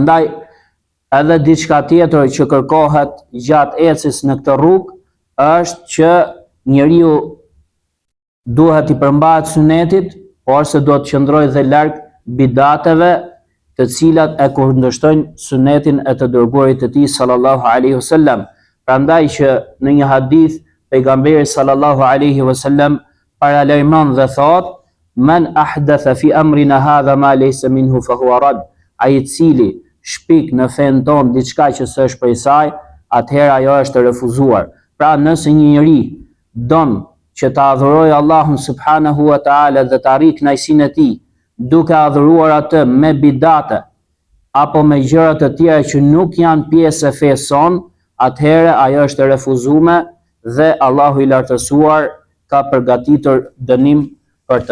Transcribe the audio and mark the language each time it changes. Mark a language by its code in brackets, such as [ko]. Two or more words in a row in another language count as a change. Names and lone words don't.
[sq] Prandaj Edhe diçka tjetër që kërkohet gjatë ecjes në këtë rrugë është që njeriu duhet i përmbahet sunetit, por se duhet të qëndrojë dhe larg bidateve, të cilat e kundërshtojnë sunetin e të dërguarit të tij [ar] صلى الله عليه وسلم. [sq] Prandaj që në një hadith pejgamberi [ar] صلى الله عليه وسلم [sq] paralajmon dhe thot: [ar] "من أحدث في أمرنا هذا ما ليس منه فهو رد." [sq] Ai i cili shpik në fen ton diçka që s'është prej saj, atëherë ajo është e refuzuar. Pra nëse një njeri don që të adhurojë Allahun [ar] سبحانه وتعالى [sq] dhe të arrijë kënaqësinë e tij, duke adhuruar atë me bidate apo me gjëra të tjera që nuk janë pjesë e fesë son, atëherë ajo është e refuzuar dhe Allahu i lartësuar ka përgatitur dënim për të.